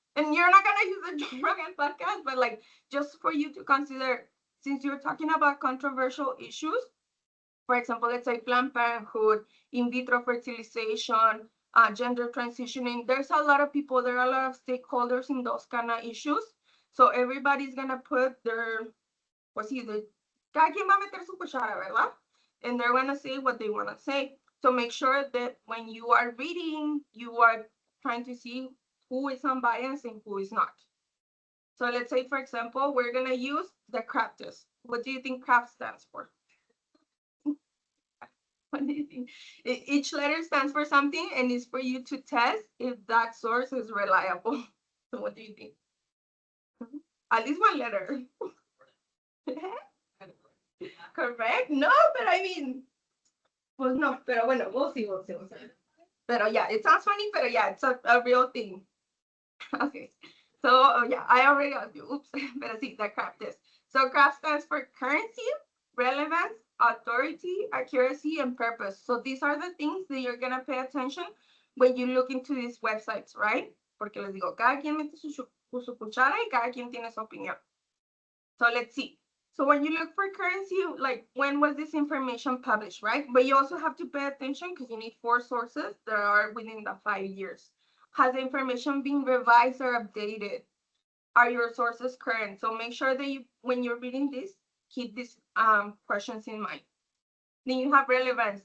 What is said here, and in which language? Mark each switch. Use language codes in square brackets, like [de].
[en] And you're not gonna use the Joe Rogan podcast, but like just for you to consider, since you're talking about controversial issues, for example, let's say Planned Parenthood, in vitro fertilization, gender transitioning, there's a lot of people, there are a lot of stakeholders in those kind of issues. So everybody's gonna put their, [es] pues sí, cada quien va a meter su cuchara, ¿verdad? [en] And they're gonna say what they wanna say. So make sure that when you are reading, you are trying to see who is unbiased and who is not. So let's say, for example, we're gonna use the CRAP test. What do you think CRAP stands for? What do you think? Each letter stands for something and is for you to test if that source is reliable. So what do you think? At least one letter. Correct? No, but I mean, [es] pues no, pero bueno, [en] we'll see. Pero yeah, it sounds funny, but yeah, it's a real thing. Okay. So yeah, I already got you. Oops, but see the CRAP test. So CRAP stands for currency, relevance, authority, accuracy, and purpose. So these are the things that you're gonna pay attention when you look into these websites, right? [es] Porque les digo, cada quien mete su cuchara y cada quien tiene su opinión. [en] So let's see. So when you look for currency, like when was this information published, right? But you also have to pay attention because you need 4 sources that are within the 5 years. Has the information been revised or updated? Are your sources current? So make sure that you, when you're reading this, keep these questions in mind. Then you have relevance.